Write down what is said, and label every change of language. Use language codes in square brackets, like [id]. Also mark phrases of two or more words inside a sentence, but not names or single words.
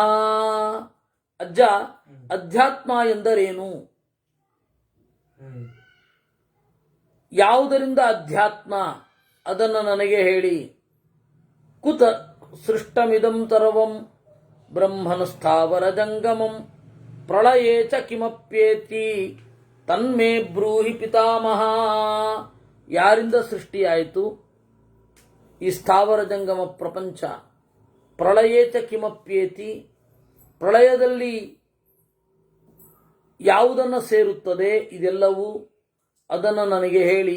[kn] ಅಜ್ಜ, ಅಧ್ಯಾತ್ಮ ಎಂದರೇನು? ಯಾವುದರಿಂದ ಅಧ್ಯಾತ್ಮ ಅದನ್ನು ನನಗೆ ಹೇಳಿ. [sa] ಕುತ ಸೃಷ್ಟಮಿದಂ ಸರ್ವಂ ಬ್ರಹ್ಮನ ಸ್ಥಾವರ ಜಂಗಮಂ ಪ್ರಳಯೇ ಚ ಕಿಮಪ್ಯೇತಿ ತನ್ಮೇ ಬ್ರೂಹಿ ಪಿತಾಮಹ. [kn] ಯಾರಿಂದ ಸೃಷ್ಟಿಯಾಯಿತು ಈ ಸ್ಥಾವರ ಜಂಗಮ ಪ್ರಪಂಚ? [sa] ಪ್ರಳಯೇ ಚ ಕಿಮಪ್ಯೇತಿ, [kn] ಪ್ರಳಯದಲ್ಲಿ ಯಾವುದನ್ನು ಸೇರುತ್ತದೆ ಇದೆಲ್ಲವೂ, ಅದನ್ನು ನನಗೆ ಹೇಳಿ.